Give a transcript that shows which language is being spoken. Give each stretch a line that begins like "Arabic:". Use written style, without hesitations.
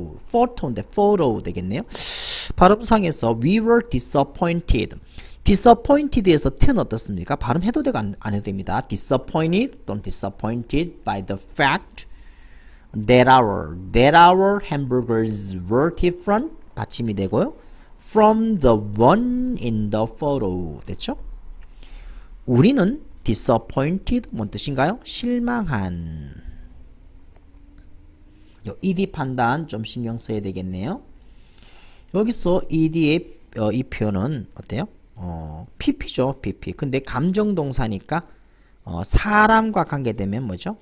Korean: photo인데 photo 되겠네요. 발음상에서
English: we were disappointed.
Korean: disappointed에서 t는 어떻습니까? 발음해도 되고 안 해도 됩니다.
English: disappointed
Korean: 또는
English: disappointed by the fact that our hamburgers were different
Korean: 받침이 되고요.
English: from the one in the photo
Korean: 됐죠? 우리는 disappointed 뭔 뜻인가요? 실망한. 요 ed 판단 좀 신경 써야 되겠네요. 여기서 ed의 이 표현은 어때요? pp죠, pp. 근데 감정동사니까 사람과 관계되면 뭐죠?